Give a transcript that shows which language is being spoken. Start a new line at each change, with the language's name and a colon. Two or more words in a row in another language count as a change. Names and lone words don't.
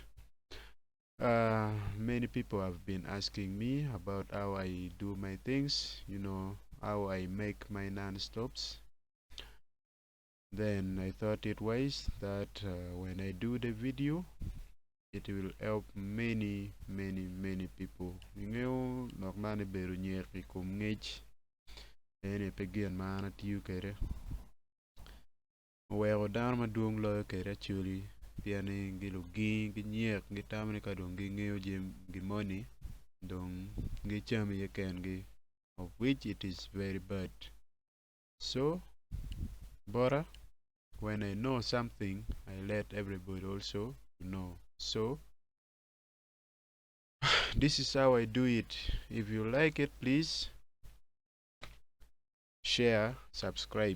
English: Many people have been asking me about how I do my things, how I make my non-stops. Then I thought it wise that when I do the video, it will help many people.
Alur: Ngeo normani beru nyeri kum ngej ene pegian mana tiu kere. Wego dan maduong lo kere chuli piani gilu gi nyek gi tamani ka dong gi ngeo jem gi money dong gi chami yeken gi,
English: of which it is very bad. So bora, when I know something, I let everybody also know. So this is how I do it. If you like it, please share, subscribe.